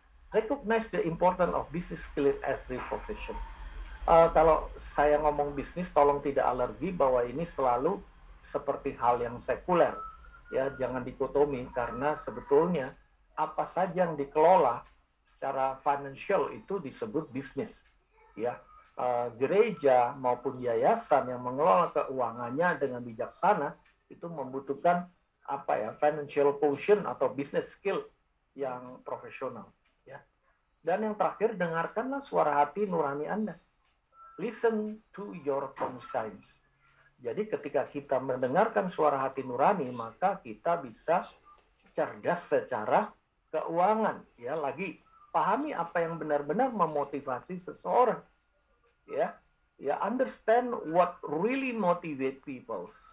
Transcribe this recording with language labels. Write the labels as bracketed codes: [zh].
[en] Recognize the importance of business skill in every profession. [id] Kalau saya ngomong bisnis, tolong tidak alergi bahwa ini selalu seperti hal yang sekuler. Ya, jangan dikotomi karena sebetulnya apa saja yang dikelola secara financial itu disebut bisnis. Ya. Gereja maupun yayasan yang mengelola keuangannya dengan bijaksana itu membutuhkan financial quotient atau business skill yang profesional, ya. Dan yang terakhir, dengarkanlah suara hati nurani Anda. [en] Listen to your conscience. [id] Jadi ketika kita mendengarkan suara hati nurani, maka kita bisa cerdas secara keuangan, ya. Lagi pahami apa yang benar-benar memotivasi seseorang. [en] Ya, understand what really motivate people.